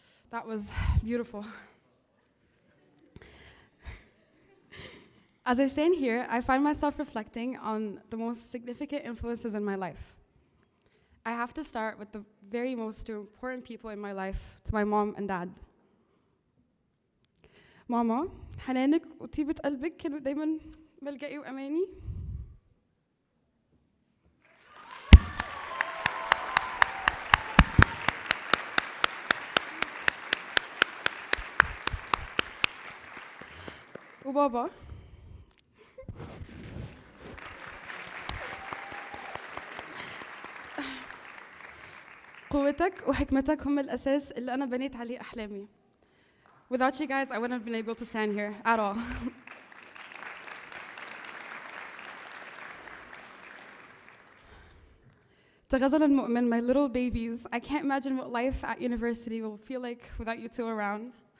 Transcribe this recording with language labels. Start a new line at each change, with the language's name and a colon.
English: That was beautiful. As I stand here, I find myself reflecting on the most significant influences in my life. I have to start with the very most important people in my life, to my mom and dad.
Arabic: ماما، حنانك وطيبة قلبك كانوا دايما ملجئي وأماني. وبابا، قوتك وحكمتك هم الأساس اللي أنا بنيت عليه أحلامي.
English: Without you guys, I wouldn't have been able to stand here at all. تغزل المؤمن, my little babies, I can't imagine what life at university will feel like without you two around.